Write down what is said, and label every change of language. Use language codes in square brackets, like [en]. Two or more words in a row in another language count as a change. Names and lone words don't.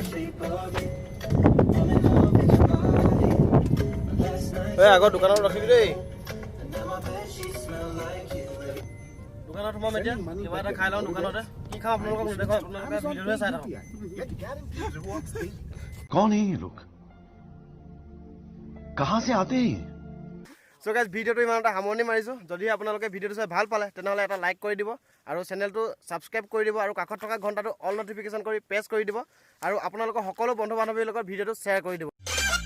[as] এই আগৰ দোকানত ৰখিবি দেই। দোকানত সোমাম এতিয়া, কিবা এটা খাই লওঁ দোকানতে। কি খাওঁ আপোনালোকক নেদেখাওঁ, আপোনালোকে ভিডিঅ'টোহে চাই থাকক। [hi] कौन है ये लोग कहाँ से आते हैं [en] so guys [as] ভিডিঅ'টো ইমানতে সামৰণি মাৰিছোঁ। যদি আপোনালোকে ভিডিঅ'টো চাই ভাল পালে তেনেহ'লে এটা লাইক কৰি দিব আৰু চেনেলটো ছাবস্ক্ৰাইব কৰি দিব আৰু কাষত থকা ঘণ্টাটো [en] all notification [as] কৰি প্ৰেছ কৰি দিব আৰু আপোনালোকৰ সকলো বন্ধু বান্ধৱীৰ লগত ভিডিঅ'টো শ্বেয়াৰ কৰি দিব।